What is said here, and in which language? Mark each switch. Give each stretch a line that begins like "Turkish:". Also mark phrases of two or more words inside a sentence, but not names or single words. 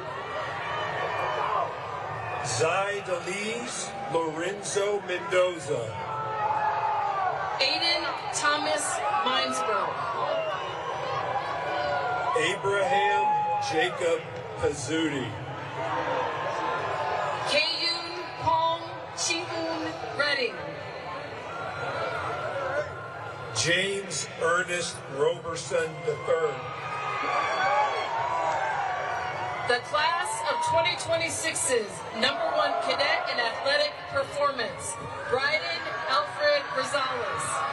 English: Zaidalise Lorenzo Mendoza. Aiden Thomas Minesborough. Abraham Jacob Pizzuti. Kayun Pong Chiun Redding. James Ernest Roberson III. The class of 2026's #1 cadet in athletic performance, Bryden Alfred Rosales.